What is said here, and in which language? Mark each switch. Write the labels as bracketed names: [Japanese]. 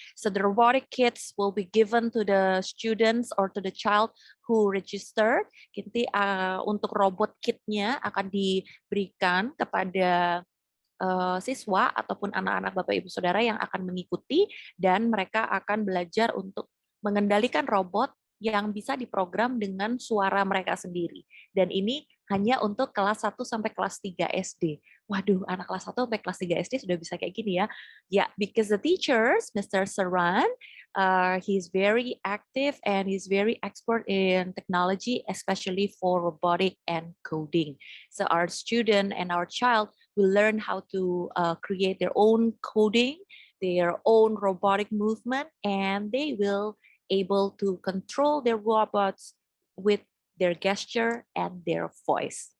[English] So the robotic kits will be given to the students or to the child who registered. [Indonesian] Jadi untuk robot kitnya akan diberikan kepada siswa ataupun anak-anak Bapak Ibu Saudara yang akan mengikuti, dan mereka akan belajar untuk mengendalikan robot yang bisa diprogram dengan suara mereka sendiri. Dan ini hanya untuk kelas 1 sampai kelas 3 SD. Waduh, anak kelas 1 sampai kelas 3 SD sudah bisa kayak gini ya. [English] Ya, because the teachers, Mr. Saran, he's very active and he's very expert in technology, especially for robotic and coding. So our student and our child will learn how to create their own coding, their own robotic movement, and they will able to control their robots with their gesture and their voice.